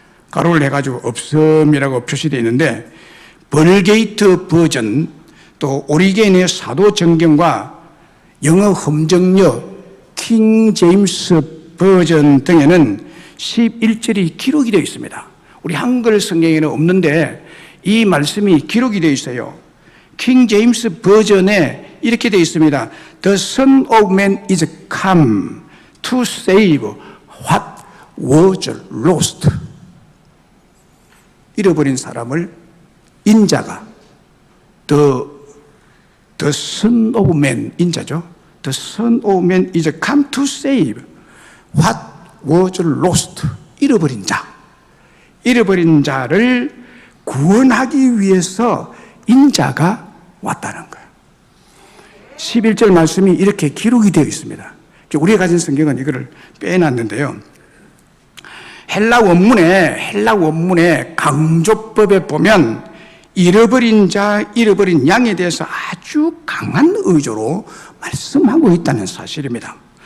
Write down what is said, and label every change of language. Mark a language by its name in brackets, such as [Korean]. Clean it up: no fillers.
[Korean] 가로를 해가지고 없음이라고 표시되어 있는데 벌게이트 버전 또 오리겐의 사도 정경과 영어 험정역 킹 제임스 버전 등에는 11절이 기록이 되어 있습니다. 우리 한글 성경에는 없는데 이 말씀이 기록이 되어 있어요. 킹 제임스 버전에 이렇게 되어 있습니다. [English] The Son of Man is come to save what was lost. [Korean] 잃어버린 사람을 인자가 The Son of Man, 인자죠. [English] The Son of Man is come to save what was lost. [Korean] 잃어버린 자. 잃어버린 자를 구원하기 위해서 인자가 왔다는 거예요. 11절 말씀이 이렇게 기록이 되어 있습니다. 우리가 가진 성경은 이거를 빼놨는데요. 헬라 원문의 강조법에 보면 잃어버린 자, 잃어버린 양에 대해서 아주 강한 의조로 말씀하고 있다는 사실입니다.